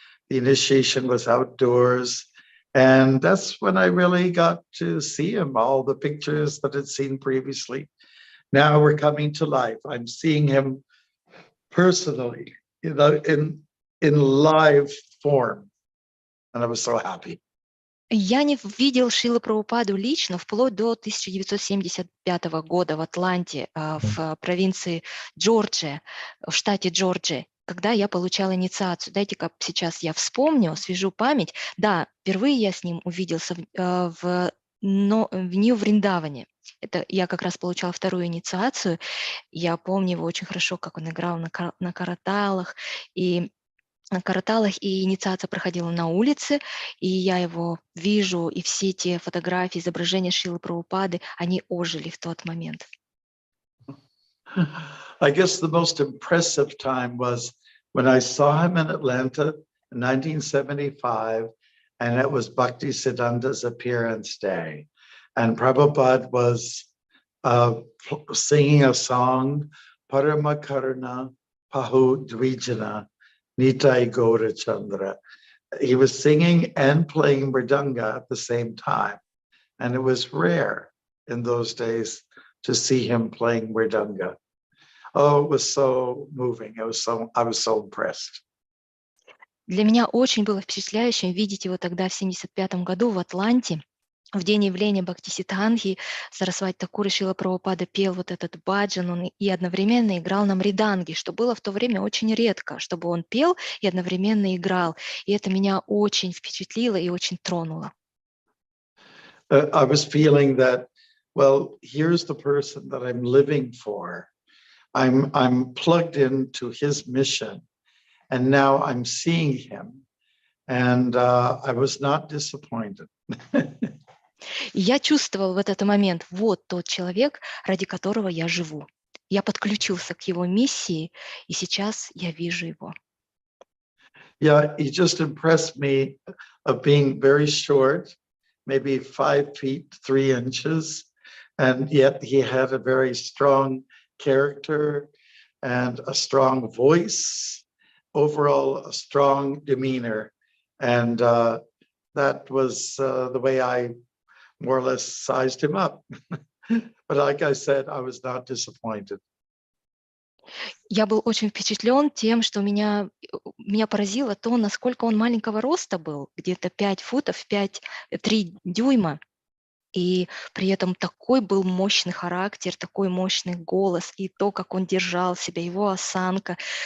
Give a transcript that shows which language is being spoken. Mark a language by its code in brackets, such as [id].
[en] The initiation was outdoors. And that's when I really got to see him, all the pictures that I'd seen previously. Now we're coming to life. I'm seeing him personally, in live form. And I was so happy. [ru] Я не видел Шрилу Прабхупаду лично вплоть до 1975 года в Атланте, в провинции Джорджия, в штате Джорджия, когда я получала инициацию. Дайте-ка сейчас я вспомню, освежу память. Да, впервые я с ним увиделся в Нью-Вриндаване. Это я как раз получала вторую инициацию. Я помню его очень хорошо, как он играл на караталах, и инициация проходила на улице, и я его вижу, и все те фотографии, изображения Шрилы Прабхупады, они ожили в тот момент. [en] I guess the most impressive time was when I saw him in Atlanta in 1975, and it was Bhaktisiddhanta's appearance day. And Prabhupada was singing a song, Parama Karuna Pahu Dvijana Nitai Gaura Chandra. He was singing and playing mridanga at the same time. And it was rare in those days to see him playing mridanga. Oh, it was so moving. I was so impressed. [ru] Для меня очень было впечатляющим видеть его тогда в 1975 году в Атланте, в день явления Бхактисиддханти Сарасвати Такур, Шрила Прабхупада пел вот этот баджан, он и одновременно играл на мриданге, что было в то время очень редко, чтобы он пел и одновременно играл. И это меня очень впечатлило и очень тронуло. [en] I was feeling that, well, here's the person that I'm living for. I'm plugged into his mission, and now I'm seeing him, and I was not disappointed. [ru] И я чувствовал в этот момент, вот тот человек, ради которого я живу. Я подключился к его миссии, и сейчас я вижу его. [en] Yeah, he just impressed me of being very short, maybe 5 feet 3 inches, and yet he had a very strong character and a strong voice, overall a strong demeanor, and that was the way I more or less sized him up. But like I said, I was not disappointed. [ru] Я был очень впечатлен тем, что меня поразило то, насколько он маленького роста был, где-то 5 футов, 3 дюйма. И при этом такой был мощный характер, такой мощный голос, и то, как он держал себя, его осанка.